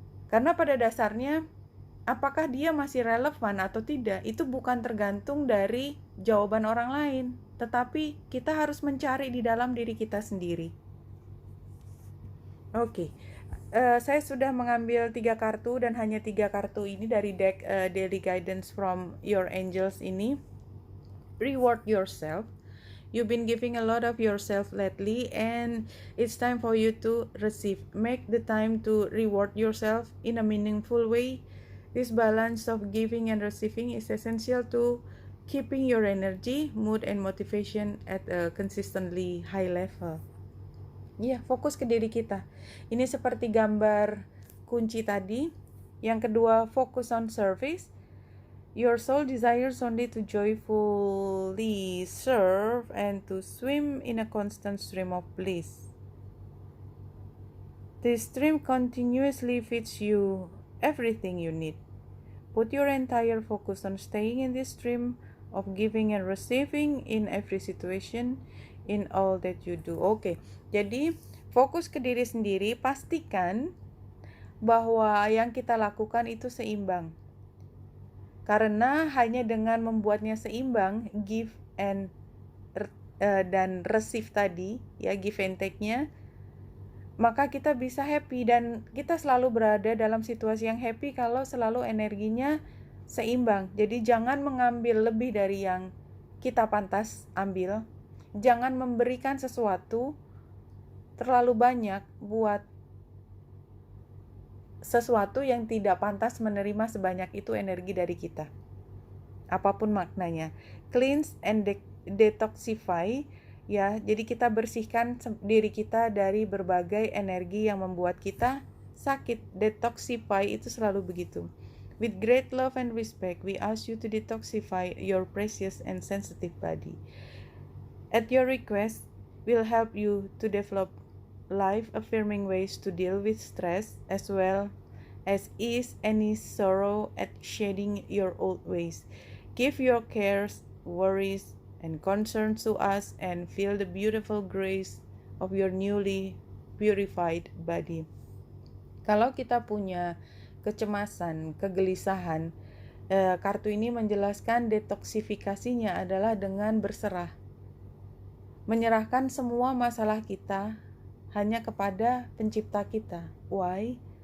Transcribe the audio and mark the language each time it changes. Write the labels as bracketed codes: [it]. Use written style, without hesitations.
[id] Karena pada dasarnya, apakah dia masih relevan atau tidak, itu bukan tergantung dari jawaban orang lain. Tetapi kita harus mencari di dalam diri kita sendiri. Oke. Saya sudah mengambil 3 kartu dan hanya 3 kartu ini dari deck Daily Guidance from Your Angels ini. [en] Reward yourself. You've been giving a lot of yourself lately and it's time for you to receive. Make the time to reward yourself in a meaningful way. This balance of giving and receiving is essential to keeping your energy, mood, and motivation at a consistently high level. [id] Iya, fokus ke diri kita. Ini seperti gambar kunci tadi. Yang kedua, [en] focus on service. Your soul desires only to joyfully serve and to swim in a constant stream of bliss. This stream continuously feeds you everything you need. Put your entire focus on staying in this stream of giving and receiving in every situation, in all that you do. [id] Oke, jadi fokus ke diri sendiri, pastikan bahwa yang kita lakukan itu seimbang. Karena hanya dengan membuatnya seimbang, give and dan receive tadi, ya give and take-nya, maka kita bisa happy dan kita selalu berada dalam situasi yang happy kalau selalu energinya seimbang. Jadi jangan mengambil lebih dari yang kita pantas ambil. Jangan memberikan sesuatu terlalu banyak buat sesuatu yang tidak pantas menerima sebanyak itu energi dari kita. Apapun maknanya. [en] Cleanse and detoxify, [id] ya. Jadi kita bersihkan diri kita dari berbagai energi yang membuat kita sakit. Detoxify itu selalu begitu. [en] With great love and respect, we ask you to detoxify your precious and sensitive body. At your request, we'll help you to develop life-affirming ways to deal with stress as well as ease any sorrow at shedding your old ways. Give your cares, worries, and concerns to us and feel the beautiful grace of your newly purified body. [id] Kalau kita punya kecemasan, kegelisahan, kartu ini menjelaskan detoksifikasinya adalah dengan berserah. Menyerahkan semua masalah kita hanya kepada pencipta kita. [en] Why?